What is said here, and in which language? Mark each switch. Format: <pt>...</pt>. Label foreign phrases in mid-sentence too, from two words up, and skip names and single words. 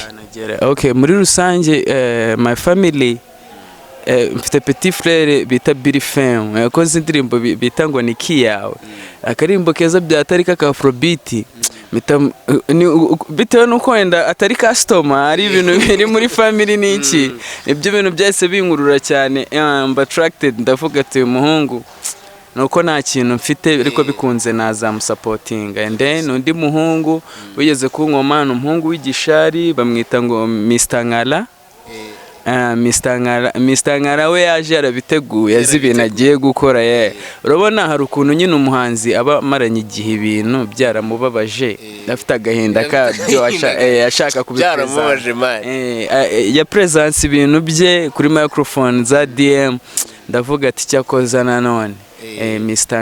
<rw>Okay, muri rusange</rw> <en>my family,</en> <rw>mfite</rw> <fr>petit frère</fr> <rw>bita Billy Fame, yakoze indirimbo bita ngo ni kiyawe, akarimbo keza byatari ka Afrobeat, bitewe nuko wenda atari customer, ari ibintu biri muri family n'iki, ibyo bintu byahise binkurura cyane.</rw> <en>I'm attracted,</en> <rw>ndavuga ati umuhungu nuko nta kintu mfite ariko bikunze nazamusupportinga. And then undi muhungu wigeze kunkoma, umuhungu w'igishari bamwita ngo Mr. Ngala. Mr. Nkara we yaje yarabiteguye azi ibintu agiye gukora ye. Urabona hari ukuntu nyine umuhanzi aba amaranye igihe ibintu byaramubabaje afite agahinda kabyo ashaka kubipresenta ya presence ibintu bye kuri microphone za DM ndavuga ati cyakoza nanone Mr.</rw>